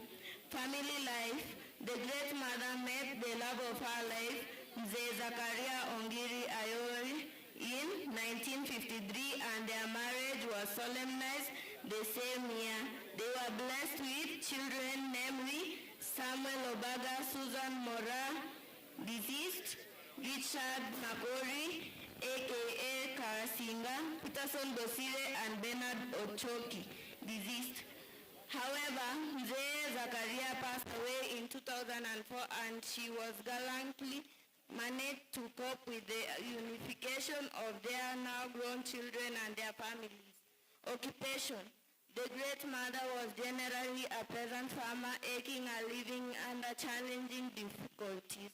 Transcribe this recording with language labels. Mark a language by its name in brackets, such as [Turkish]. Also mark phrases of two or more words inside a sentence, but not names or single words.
[English] Family life. The great mother met the love of her life, Mzee Zakaria Ongiri Ayori, in 1953, and their marriage was solemnized the same year. They were blessed with children, namely Samuel Obaga, Susan Mora, deceased, Richard Nakori, aka Karasinga, Peterson Bosire, and Bernard Ochoki, deceased. However, Mzee Zakaria passed away in 2004, and she was gallantly managed to cope with the unification of their now grown children and their families. Occupation. The great mother was generally a peasant farmer, making a living under challenging difficulties.